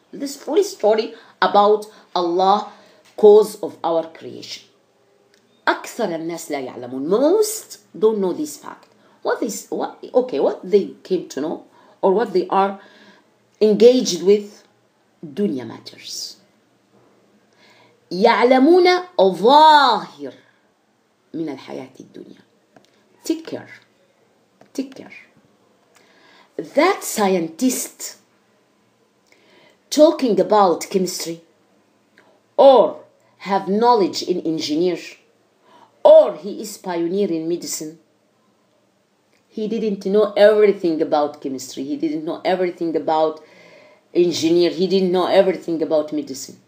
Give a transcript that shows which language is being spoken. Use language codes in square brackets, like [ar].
[en] This full story about Allah, cause of our creation. [ar] أكثر الناس لا يعلمون. [en] Most don't know this fact. What they came to know, or what they are engaged with, dunya matters. [ar] يعلمون ظاهر من الحياة الدنيا. [en] Take care. Take care. That scientist talking about chemistry, or have knowledge in engineer, or he is pioneer in medicine, he didn't know everything about chemistry, he didn't know everything about engineer, he didn't know everything about medicine.